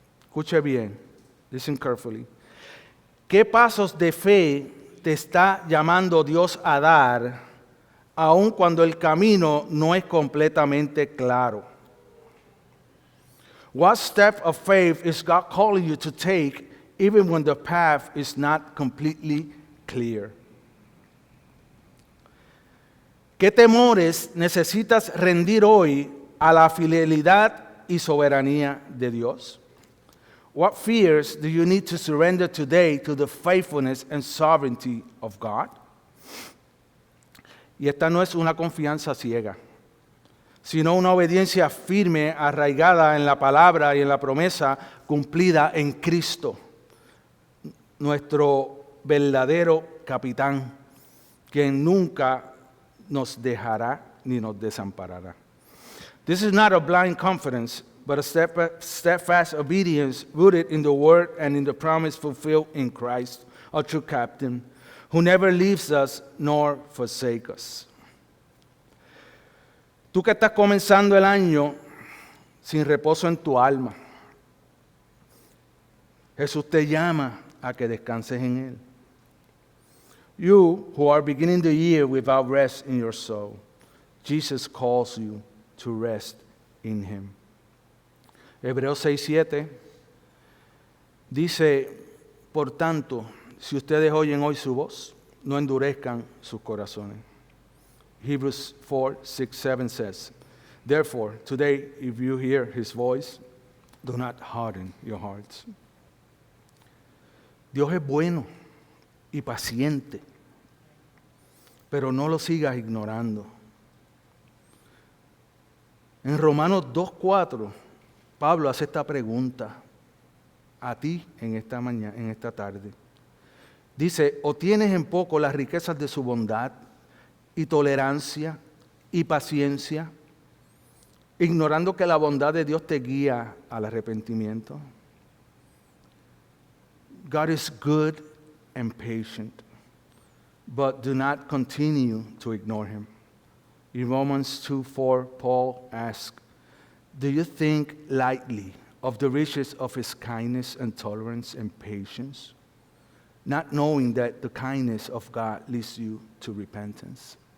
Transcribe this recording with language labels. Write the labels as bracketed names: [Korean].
[Spanish] Escuche bien. [English] Listen carefully. [Spanish] ¿Qué pasos de fe te está llamando Dios a dar, aun cuando el camino no es completamente claro? [English] What step of faith is God calling you to take, even when the path is not completely clear? [Spanish] ¿Qué temores necesitas rendir hoy a la fidelidad y soberanía de Dios? [English] What fears do you need to surrender today to the faithfulness and sovereignty of God? [Spanish] Y esta no es una confianza ciega, sino una obediencia firme, arraigada en la palabra y en la promesa cumplida en Cristo, nuestro verdadero capitán, quien nunca nos dejará ni nos desamparará. [English] This is not a blind confidence, but a steadfast obedience rooted in the word and in the promise fulfilled in Christ, our true captain, who never leaves us nor forsakes us. [Spanish] Tú que estás comenzando el año sin reposo en tu alma, Jesús te llama a que descanses en Él. [English] You who are beginning the year without rest in your soul, Jesus calls you to rest in Him. [Spanish] Hebreos 6:7 dice, por tanto, si ustedes oyen hoy su voz, no endurezcan sus corazones. [English] Hebrews 4:6-7 says, therefore, today, if you hear His voice, do not harden your hearts. [Spanish] Dios es bueno y paciente, pero no lo sigas ignorando. En Romanos 2:4, Pablo hace esta pregunta a ti en esta mañana, en esta tarde. Dice, ¿o tienes en poco las riquezas de su bondad y tolerancia y paciencia, ignorando que la bondad de Dios te guía al arrepentimiento? [English] God is good and patient, but do not continue to ignore Him. In Romans 2:4, Paul asks, do you think lightly of the riches of His kindness and tolerance and patience, not knowing that the kindness of God leads you to repentance?